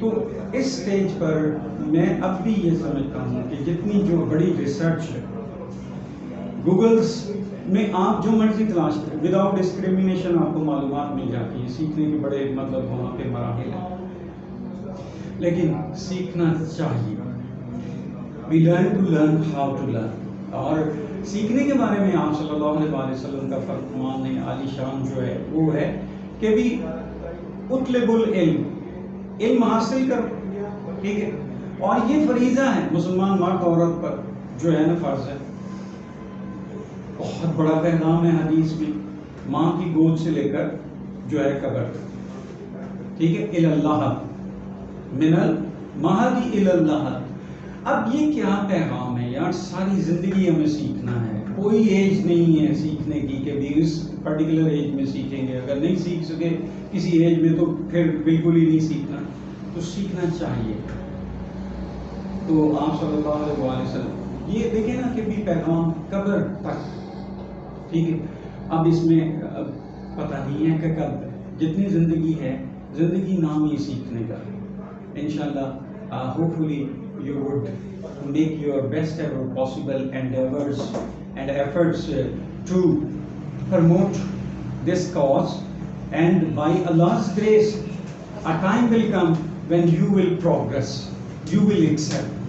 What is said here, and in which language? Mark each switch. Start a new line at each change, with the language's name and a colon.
Urdu: تو اس سٹیج پر میں اب بھی یہ سمجھتا ہوں کہ جتنی جو بڑی ریسرچ ہے، گوگلز میں آپ جو مرضی تلاش کریں،
English: without discrimination
Urdu: آپ کو معلومات مل جاتی ہے. سیکھنے کے بڑے مطلب وہاں پہ مراحل ہیں، لیکن سیکھنا چاہیے.
English: We learn to learn how to learn.
Urdu: اور سیکھنے کے بارے میں آپ صلی اللہ علیہ وسلم کا فرمان ہے عالی شان جو ہے وہ ہے کہ بھی اطلب العلم، علم حاصل کر، ٹھیک ہے. اور یہ فریضہ ہے مسلمان مرد عورت پر جو ہے نا، فرض ہے. بہت بڑا پیغام ہے حدیث میں، ماں کی گود سے لے کر جو ہے قبر، ٹھیک ہے، الی اللہ،
Arabic: من المہدی الی اللہ.
Urdu: اب یہ کیا پیغام ہے یار؟ ساری زندگی ہمیں سیکھنا ہے، کوئی ایج نہیں ہے سیکھنے کی کہ بھی اس پرٹیکولر ایج میں سیکھیں گے. اگر نہیں سیکھ سکے کسی ایج میں تو پھر بالکل ہی نہیں سیکھنا. تو سیکھنا چاہیے. تو آپ صلی اللہ علیہ وسلم یہ دیکھیں نا کہ بھی پیغام قبر تک، ٹھیک ہے. اب اس میں پتہ نہیں ہے کہ کب، جتنی زندگی ہے، زندگی نام ہی سیکھنے کا.
English: انشاءاللہ hopefully you would make your best ever possible endeavors and efforts to promote this cause, and by Allah's grace a time will come when you will progress, you will excel.